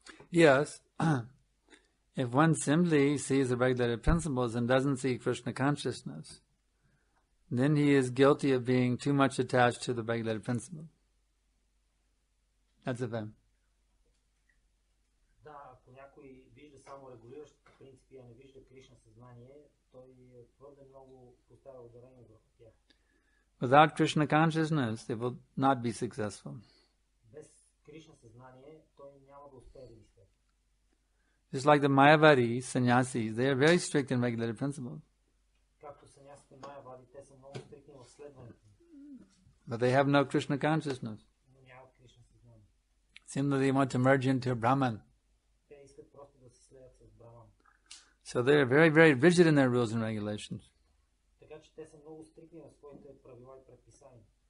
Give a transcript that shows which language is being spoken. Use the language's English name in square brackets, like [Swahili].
[English] Yes. If one simply sees the regulated principles and doesn't see Krishna consciousness, then he is guilty of being too much attached to the regulated principle. That's a fact. [Bulgarian] Да, ако някой вижда само регулиращите принципи, а не вижда Кришна съзнание, той твърде много поставя ударение върху тях. [English] Without Krishna consciousness, it will not be successful. [Bulgarian] Без Кришна съзнание, той няма да успее да ги следва. [English] Just like the Mayavadi sannyasis, they are very strict in regulated principles. [Bulgarian] Както санясите Майявади, те са много стрикни в следването. [English] But they have no Krishna consciousness. [Bulgarian] Но нямат Кришна съзнание. [English] Simply they want to merge into Brahman. [Bulgarian] Те искат просто да се слеят с Браман. [English] So they are very, very rigid in their rules and regulations. [Bulgarian] Така че те са много стрикни в своите правила и предписания.